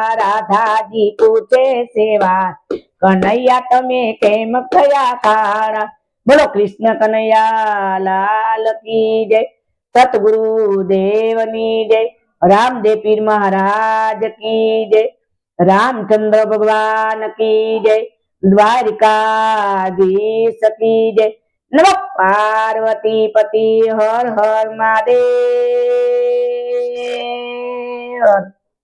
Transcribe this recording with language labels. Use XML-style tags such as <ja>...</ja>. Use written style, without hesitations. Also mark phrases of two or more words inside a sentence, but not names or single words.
<gu>રાધાજી પૂછે છે વાત, કનૈયા તમે કેમ થયા કાળા?</gu> <hi>બોલો कृष्ण कन्हैया लाल की जय,</hi> <gu>સતગુરુ દેવની જય,</gu> <hi>रामदेव पीर महाराज की जय, રાमचंद्र भगवान की जय, द्वारिकाधीश की जय। नमः पार्वती पति हर हर महादेव।</hi>